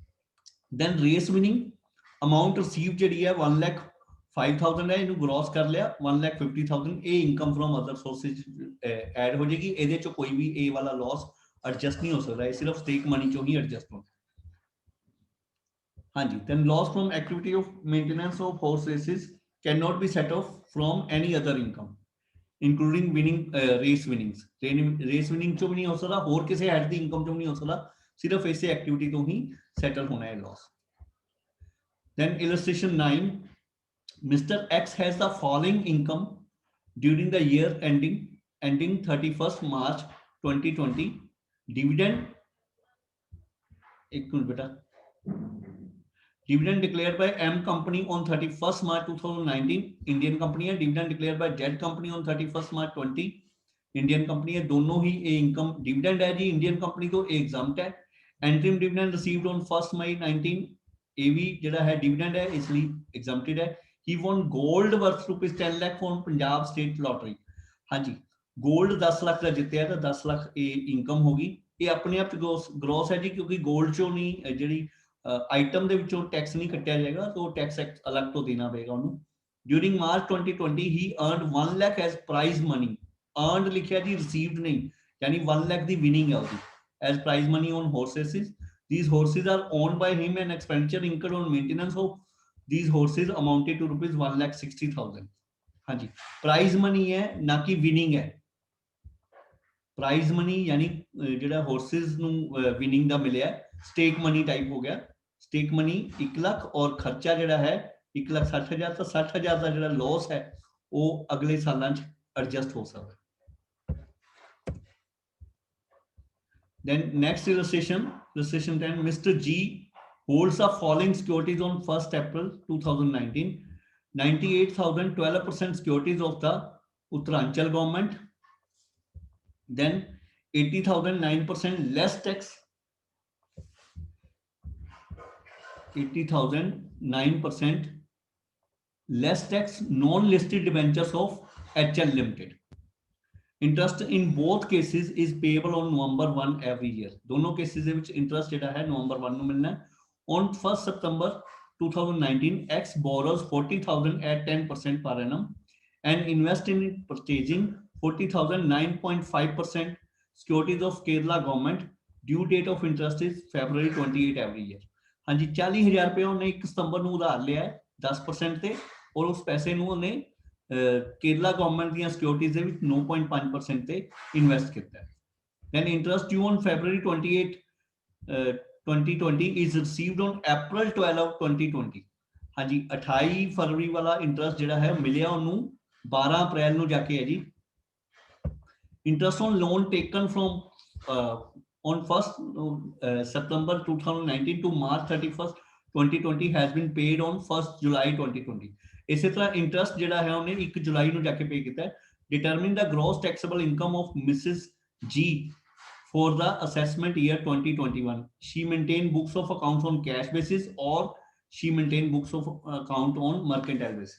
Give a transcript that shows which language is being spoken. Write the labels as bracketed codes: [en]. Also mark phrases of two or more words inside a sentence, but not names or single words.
[en] then race winning amount receive [pa] ਜਿਹੜੀ ਹੈ 1,05,000 ਹੈ, ਇਹਨੂੰ ਗ੍ਰੋਸ ਕਰ ਲਿਆ 1,50,000। ਇਹ [en] income from other sources add [pa] ਹੋ ਜਾਏਗੀ, ਇਹਦੇ ਚੋਂ ਕੋਈ ਵੀ ਇਹ ਵਾਲਾ [en] loss adjust [pa] ਨਹੀਂ ਹੋ ਸਕਦਾ, ਇਹ ਸਿਰਫ [en] stake money [pa] ਚੋਂ ਹੀ ਐਡਜਸਟ ਹੋਣਾ। ਹਾਂਜੀ, [en] then loss from activity of maintenance of horse races cannot be set off from any other income including winning race winnings। race winning [pa] ਚੋਂ ਵੀ ਨਹੀਂ ਹੋ ਸਕਦਾ, ਹੋਰ ਕਿਸੇ ਹੈਡ ਦੀ ਇਨਕਮ ਚੋਂ ਨਹੀਂ ਹੋ ਸਕਦਾ, ਸਿਰਫ ਇਸੇ ਐਕਟੀਵਿਟੀ ਤੋਂ ਹੀ ਸੈਟਲ ਹੋਣਾ ਹੈ ਲਾਸ। [en] then illustration 9, Mr. X has the following income during the year ending 31st March 2020। dividend, [hi] एक मिनट बेटा, [en] dividend declared by M company on 31st March 2019, Indian company है। dividend declared by Z company on 31st March 20, Indian company है। [hi] दोनों ही ये इनकम डिविडेंड है जी [en] Indian company [hi] तो एग्जाम्प्ट है। [en] interim dividend received on 1st May 19, [hi] ये भी [pa] ਜਿਹੜਾ ਹੈ [hi] डिविडेंड है इसलिए एग्जाम्प्टेड है। [en] he won gold worth ₹10 lakh from पंजाब स्टेट लॉटरी। [hi] हाँ जी, [pa] गोल्ड 10 ਲੱਖ ਦਾ ਜਿੱਤਿਆ ਤਾਂ 10 ਲੱਖ ਇਹ ਇਨਕਮ ਹੋਗੀ। ਇਹ ਆਪਣੇ ਆਪ ਗ੍ਰੋਸ ਹੈ ਜੀ, ਕਿਉਂਕਿ ਗੋਲਡ ਚੋਂ ਨਹੀਂ ਜਿਹੜੀ ਆਈਟਮ ਦੇ ਵਿੱਚੋਂ ਟੈਕਸ ਨਹੀਂ ਕੱਟਿਆ ਜਾਏਗਾ, ਤਾਂ ਟੈਕਸ ਅਲੱਗ ਤੋਂ ਦੇਣਾ ਪਏਗਾ ਉਹਨੂੰ। [en] During March 2020 he earned 1 lakh as prize money. [pa] ਅਰਨਡ ਲਿਖਿਆ ਜੀ, ਰਿਸੀਵਡ ਨਹੀਂ, ਯਾਨੀ 1 ਲੱਖ ਦੀ ਵਿਨਿੰਗ ਹੈ ਉਹਦੀ [en] as prize money on horses. these horses are owned by him and expenditure incurred on maintenance of these horses amounted to rupees 1,60,000। [hi] हाँ जी, [en] prize money [hi] है ना कि विनिंग है। [en] prize money [pa] यानी ਜਿਹੜਾ ਹਾਰਸਸ ਨੂੰ ਵਿਨਿੰਗ ਦਾ ਮਿਲਿਆ, [en] stake money type [pa] ਹੋ ਗਿਆ। [en] stake money [pa] 1 ਲੱਖ ਔਰ ਖਰਚਾ ਜਿਹੜਾ ਹੈ 1,60,000, ਤਾਂ 60,000 ਦਾ ਜਿਹੜਾ ਲਾਸ ਹੈ ਉਹ ਅਗਲੇ ਸਾਲਾਂ 'ਚ ਐਡਜਸਟ ਹੋ ਸਕਦਾ। [en] Then next illustration 10, Mr. G holds the following securities on 1st April 2019: 98,000 12% securities of the Uttaranchal government, then 80,000 9% less tax, 80,000 9% less tax non-listed debentures of HL Limited। interest in both cases is payable on November 1 every year. [pa] दोनों केसेस ਦੇ ਵਿੱਚ ਇੰਟਰਸਟ ਜਿਹੜਾ ਹੈ November 1 ਨੂੰ ਮਿਲਣਾ ਹੈ। [en] On 1st September 2019, X borrows 40,000 at 10% per annum and invest in purchasing 40,000 9.5% securities of Kerala government। Due date of interest is February 28 every year। [hi] हाँ जी, 40,000 रुपये [pa] ਉਹਨੇ 1 ਸਤੰਬਰ ਨੂੰ ਉਧਾਰ ਲਿਆ ਹੈ 10% ਤੇ, ਔਰ ਉਸ ਪੈਸੇ ਨੂੰ ਉਹਨੇ केरला गवर्नमेंट ਦੀਆਂ ਸਿਕਿਉਰਿਟੀਜ਼ ਦੇ ਵਿੱਚ 9.5% ਤੇ ਇਨਵੈਸਟ ਕੀਤਾ ਹੈ। [en] then interest due on February 28 2020 is received on April 12 of 2020। [pa] ਹਾਂ ਜੀ 28 ਫਰਵਰੀ ਵਾਲਾ ਇੰਟਰਸਟ ਜਿਹੜਾ ਹੈ ਮਿਲਿਆ ਉਹਨਾਂ ਨੇ 12 ਅਪ੍ਰੈਲ ਨੂੰ ਜਾ ਕੇ ਹੈ ਜੀ। [en] interest on loan taken from on 1st September 2019 to March 31st 2020 has been paid on 1st July 2020। [pa] ਇਸੇ ਤਰ੍ਹਾਂ ਇੰਟਰਸਟ ਜਿਹੜਾ ਹੈ ਉਹਨੇ 1 ਜੁਲਾਈ ਨੂੰ ਜਾ ਕੇ ਪੇ ਕੀਤਾ ਹੈ। [en] Determine the gross taxable income of Mrs. G for the assessment year 2021। She maintained books of accounts on cash basis or she maintained books of account on mercantile basis।